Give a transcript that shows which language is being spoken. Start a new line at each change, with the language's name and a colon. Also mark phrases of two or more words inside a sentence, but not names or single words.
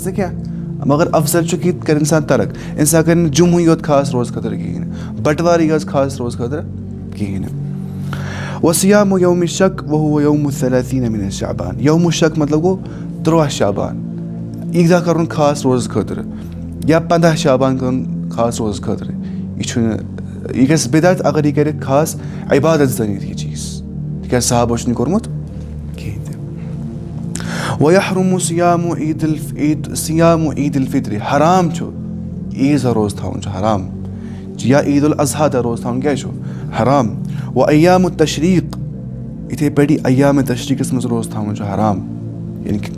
Kashmiri: نہٕ کینٛہہ مگر افضل چھُ کہِ کَرِ اِنسان ترک اِنسان کَرِ نہٕ جمعہٕے یوت خاص روزٕ خٲطرٕ کِہیٖنۍ نہٕ بَٹوارٕے یٲژ خاص روزٕ خٲطرٕ کِہیٖنۍ نہٕ
Arabic: وصیام یومِ شک وهو یومُ ثلاثیٖن من شعبان
Kashmiri: یومُ شک مطلب گوٚو 13 شعبان عیٖدگاہ کَرُن خاص روزٕ خٲطرٕ یا 15 شعبان کَرُن خاص روزٕ خٲطرٕ یہِ چھُنہٕ یہِ گژھِ بِدعت اگر یہِ کَرِ خاص عبادت زٔنِتھ یہِ چیٖز تِکیازِ صحابو چھُنہٕ یہِ کوٚرمُت کِہیٖنۍ تہِ
Arabic: وَیحرُمُ صِیامُ عیٖد الفطرِ
Kashmiri: حرام چھُ عیٖذ دۄہ روزٕ تھاوُن چھُ حرام یا عیٖد الاضحیٰ دۄہ روزٕ تھاوُن کیازِ چھُ حرام
Arabic: وَایامُ تشریٖق
Kashmiri: یِتھَے پٲٹھی ایامِ تشریٖقَس منٛز روزٕ تھاوُن چھُ حرام یعنے کہِ